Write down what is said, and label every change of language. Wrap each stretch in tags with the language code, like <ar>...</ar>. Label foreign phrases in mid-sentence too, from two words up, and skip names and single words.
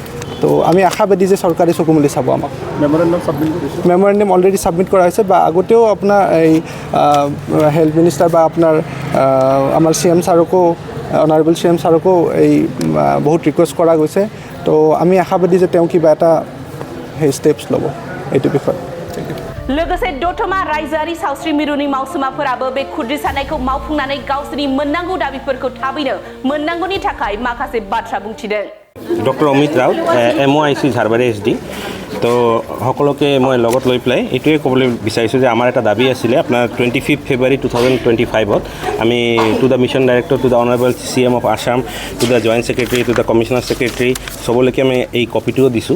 <as>তো আমি আশাবাদী যে চৰকাৰে চকু মেলি চাব আমাক।</as> <en>memorandum already submit</en> <as>কৰা হৈছে, বা আগতেও আপোনাৰ এই</as> <en>health minister</en> <as>বা আপোনাৰ আমাৰ CM ছাৰকো,</as> <en>honourable CM</en> <as>ছাৰকো এই বহুত ৰিকুৱেষ্ট কৰা গৈছে। তো আমি আশাবাদী যে তেওঁ কিবা এটা সেই ষ্টেপছ ল'ব এইটো বিষয়ে।</as> <brx>लोगोसे दतमा रायजोआरि सावस्रि मिरुनि मावसुमाफोराबो बे खुद्रिसानायखौ मावफुंनानै गावसोरनि मोननांगौ दाबिफोरखौ थाबैनो मोननांगौनि थाखाय माखासे बाथ्रा बुंथिदों।</brx> <as>ডক্টৰ অমিত ৰাউত, MOIC ঝাৰবাৰী SD। তো সকলোকে মই লগত লৈ পেলাই এইটোৱে ক'বলৈ বিচাৰিছোঁ যে আমাৰ এটা দাবী আছিলে আপোনাৰ 25 ফেব্ৰুৱাৰী 2025ত আমি</as> <en>to the Mission Director, to the Honourable CM of Assam, to the Joint Secretary, to the Commissioner Secretary,</en> <as>চবলৈকে আমি এই কপিটোও দিছোঁ।</as>